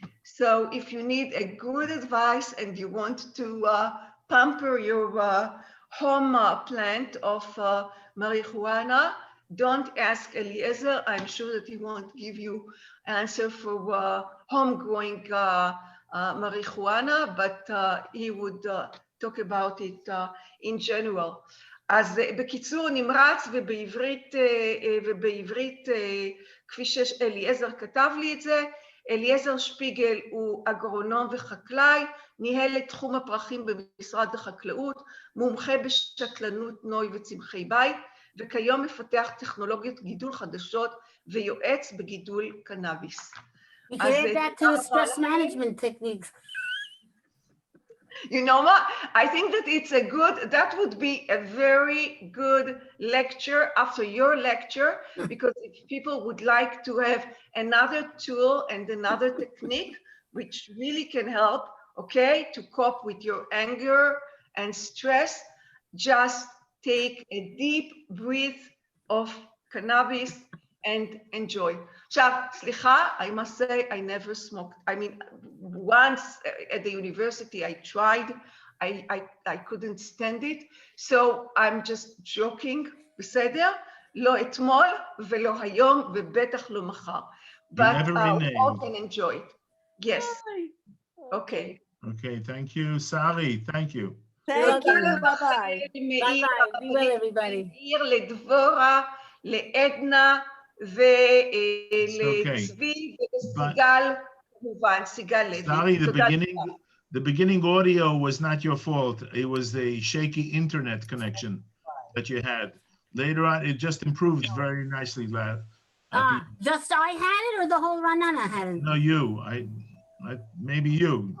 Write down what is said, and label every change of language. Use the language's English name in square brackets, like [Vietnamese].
[English] So if you need a good advice and you want to pamper your home plant of marijuana, don't ask Eliezer. I'm sure that he won't give you answer for home growing marijuana, but he would talk about it in general. [Hebrew] אז בקיצור נמרץ ובעברית כפי שאליעזר כתב לי את זה, אליעזר שפיגל הוא אגרונום וחקלאי, ניהל את תחום הפרחים במשרד החקלאות, מומחה בשתלנות נוי וצמחי בית, וכיום מפתח טכנולוגיות גידול חדשות ויועץ בגידול קנאביס. [English] You can add that to the stress management techniques. You know what? I think that it's a good, that would be a very good lecture after your lecture, because if people would like to have another tool and another technique, which really can help, okay, to cope with your anger and stress, just take a deep breath of cannabis and enjoy. [Hebrew] עכשיו, סליחה, [English] I must say, I never smoked. I mean, once at the university, I tried. I couldn't stand it. So I'm just joking, [Hebrew] בסדר? לא אתמול ולא היום ובטח לא מחר. [English] But we all can enjoy it. Yes. Okay. Okay, thank you, Sari. Thank you. Thank you. Bye-bye. Bye-bye. Be well, everybody. [Hebrew] לדבורה, לעדנה, ולצבי ולסיגל, כמובן, סיגל לוי. [English] Sorry, the beginning audio was not your fault. It was the shaky internet connection that you had. Later on, it just improved very nicely. Just I had it, or the whole Raanana had it? No, you. Maybe you.